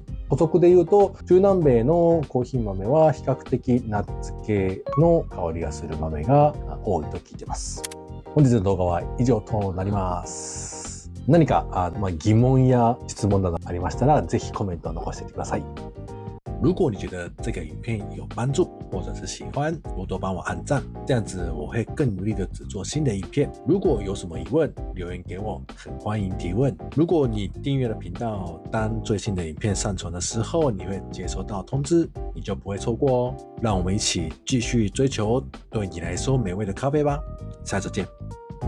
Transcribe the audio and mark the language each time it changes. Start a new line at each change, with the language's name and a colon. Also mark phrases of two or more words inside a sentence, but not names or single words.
Japanese: 補足で言うと、中南米のコーヒー豆は比較的ナッツ系の香りがする豆が多いと聞いています。本日の動画は以上となります。何か疑問や質問などありましたら、ぜひコメントを残してください。
Chinese: 如果你觉得这个影片有帮助，或者是喜欢，多多帮我按赞，这样子我会更努力的制作新的影片。如果有什么疑问，留言给我，很欢迎提问。如果你订阅了频道，当最新的影片上传的时候，你会接收到通知，你就不会错过哦。让我们一起继续追求对你来说美味的咖啡吧，下次见。